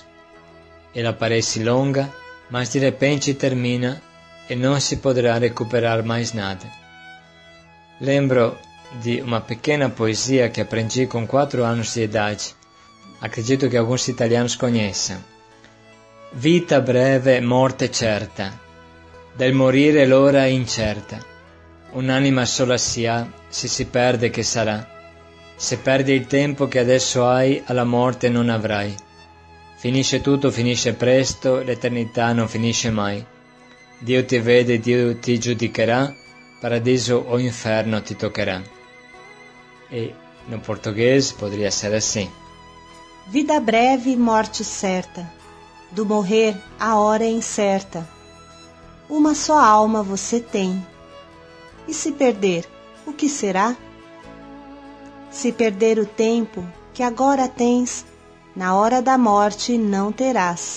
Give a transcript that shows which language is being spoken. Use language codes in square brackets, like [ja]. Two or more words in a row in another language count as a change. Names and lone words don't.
[pt] Ela parece longa, mas de repente termina e não se poderá recuperar mais nada. Lembro de uma pequena poesia que aprendi com 4 anos de idade. Acredito que alguns italianos conheçam. [it] Vita breve, morte certa, del morire l'ora incerta. Un'anima sola si ha, se si perde che sarà. Se perdi il tempo che adesso hai, alla morte non avrai. Finisce tutto, finisce presto, l'eternità non finisce mai. Dio ti vede, Dio ti giudicherà, paradiso o inferno ti toccherà. [pt] E no português poderia ser assim. Vida breve, morte certa. Do morrer, a hora é incerta. Uma só alma você tem. E se perder, o que será? Se perder o tempo que agora tens, na hora da morte não terás.